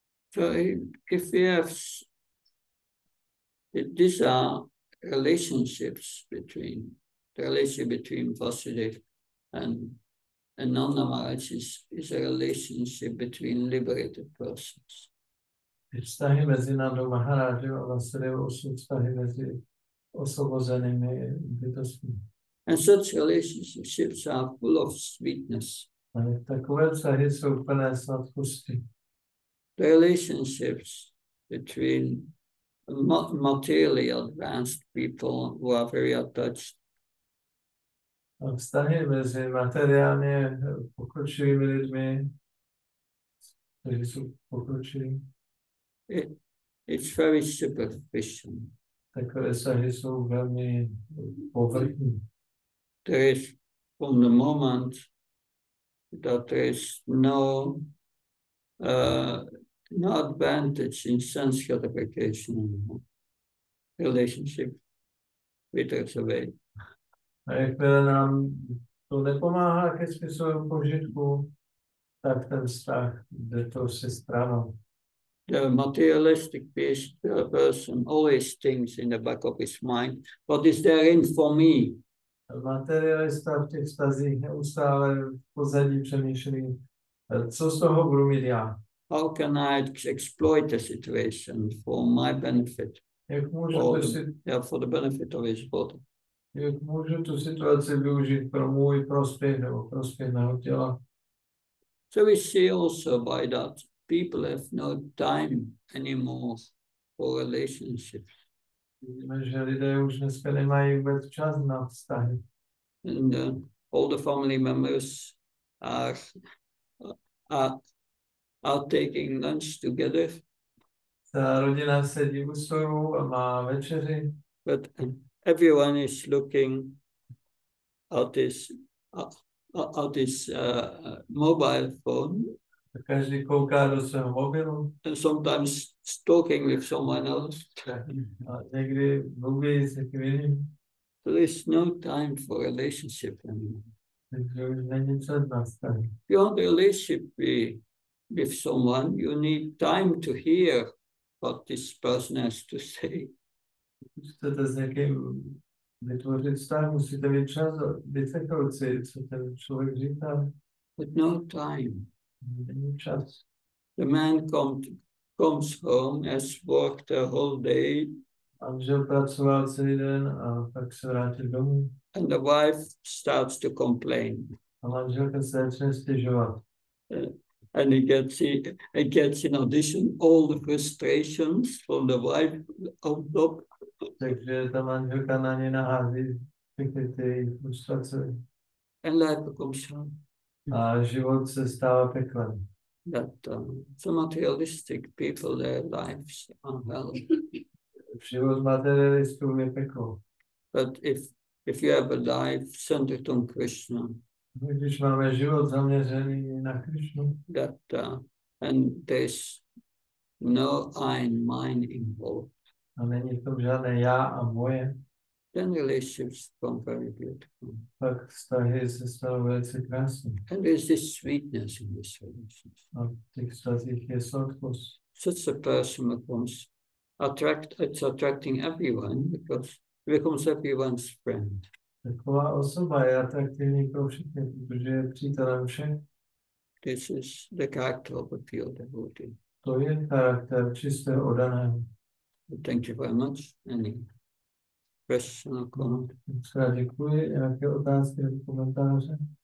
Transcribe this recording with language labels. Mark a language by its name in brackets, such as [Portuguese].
[English] So if we have, these are relationships the relationship between Vasudeva and Nanda Maharaj is a relationship between liberated persons. [Czech] Ty vztahy mezi Nandou Maharážem a Vasudevou jsou vztahy mezi osvobozenými bytostmi. [English] And such relationships are full of sweetness. [Czech] A takové vztahy jsou plné sladkosti. [English] The relationships between materially advanced people who are very attached [Czech] A vztahy mezi materiálně pokročilými lidmi, kteří jsou pokročilí, [English] it's very superficial. [Czech] takové vztahy jsou velmi povrchní. [English] There is, from the moment that there is no advantage in sense gratification anymore, relationship withers away. [Czech] A jakmile nám to nepomáhá ke smyslovému požitku, tak ten vztah jde to se stranou. [English] The materialistic person always thinks in the back of his mind, what is there in for me? [Czech] Materialista v těch vztazích neustále v pozadí přemýšlí, co z toho budu mít já. [English] How can I exploit the situation for my benefit? [Czech] Jak můžu, [English] for the benefit of his body. [Czech] Jak můžu tu situaci využít pro můj prospěch nebo prospěch mého těla? [English] So we see also by that people have no time anymore for relationships. [Czech] Vidíme, že lidé už dneska nemají vůbec čas na vztahy. [English] And all the family members are taking lunch together. [Czech] Ta rodina sedí u stolu a má večeři. [English] But everyone is looking at this mobile phone. [Czech] Každý kouká do svého mobilu. [English] And sometimes talking with someone else. [Czech] A někdy mluví s někým jiným. [English] There is no time for relationship anymore. [Czech] Takže už není čas na vztahy. [English] If you want a relationship with someone, you need time to hear what this person has to say. [Czech] Když chcete s někým vytvořit vztah, musíte mít čas vyslechnout si, co ten člověk říká. [English] But no time. [Czech] Není čas. [English] The man comes home, has worked the whole day. [Czech] Manžel pracoval celý den a pak se vrátil domů. [English] And the wife starts to complain. [Czech] A manželka se začne stěžovat. [English] And he gets in addition all the frustrations from the wife on top. [Czech] Takže ta manželka na ně nahází všechny ty frustrace. [English] And life becomes hard. [Czech] A život se stává peklem. [English] That some materialistic people, their lives are hell. [Czech] Život materialistů je peklo. [English] But if you have a life centered on Krishna, [Czech] Když máme život zaměřený na Krišnu, [English] and there's no I and mine involved, [Czech] a není v tom žádné já a moje, [English] then relationships become very beautiful. [Czech] pak vztahy se stanou velice krásné. [English] And there's this sweetness in this relationship. [Czech] A v těch vztazích je sladkost. [English] Such a person becomes attracting everyone because it becomes everyone's friend. [Czech] Taková osoba je atraktivní pro všechny, protože je přítelem všech. [English] This is the character of a pure devotee. [Czech] To je charakter čistého oddaného. [English] Thank you very much. Any question or comment? [Czech] Moc děkuji. Nějaké otázky nebo komentáře?